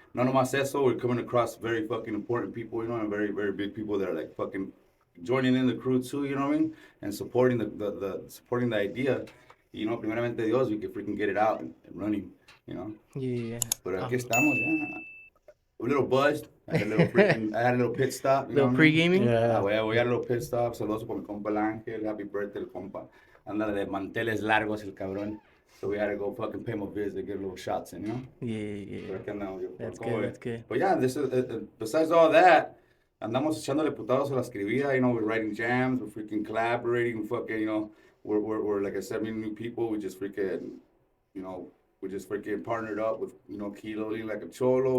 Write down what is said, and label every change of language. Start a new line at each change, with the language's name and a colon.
Spanish: No más eso,
English: we're coming across very fucking important people, you know, and very, very big people that are like fucking joining in the crew too, you know what I mean? And supporting supporting the idea, you know,
Spanish: primeramente Dios,
English: we can freaking get it out and running, you know? Yeah. But
Spanish: aquí estamos,
English: yeah. A little buzzed. I had a little pit stop. You little pre-gaming? Yeah. We had a little pit stop.
Spanish: Saludos por mi compa el Ángel.
English: Happy birthday,
Spanish: el compa. Anda de manteles largos, el cabrón.
English: So we had to go fucking pay him a visit, get little shots in, you know? Yeah.
Spanish: Pero aquí andamos, yo.
English: That's good. But yeah, this is, besides all that,
Spanish: andamos echándole putados a la escribida.
English: You know, we're writing jams, we're freaking collaborating, fucking, you know, we're like I said, meeting new people. We just freaking, you know, we just freaking partnered up with, you know, Kilo like a Cholo.